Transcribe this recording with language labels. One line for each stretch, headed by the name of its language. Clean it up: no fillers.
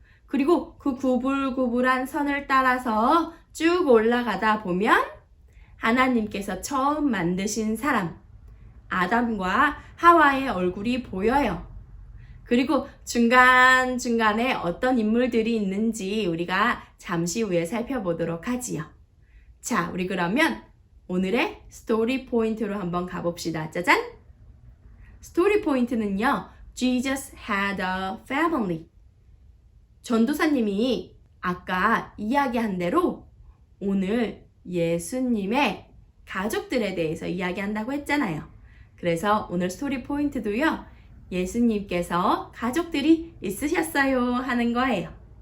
Korean: 그리고 그 구불구불한 선을 따라서 쭉 올라가다 보면 하나님께서 처음 만드신 사람, 아담과 하와의 얼굴이 보여요. 그리고 중간중간에 어떤 인물들이 있는지 우리가 잠시 후에 살펴보도록 하지요. 자, 우리 그러면 오늘의 스토리 포인트로 한번 가봅시다. 짜잔! 스토리 포인트는요,
English: Jesus had a family.
Korean: 전도사님이 아까 이야기한 대로 오늘 예수님의 가족들에 대해서 이야기한다고 했잖아요. 그래서 오늘 스토리 포인트도요, 예수님께서 가족들이 있으셨어요 하는 거예요.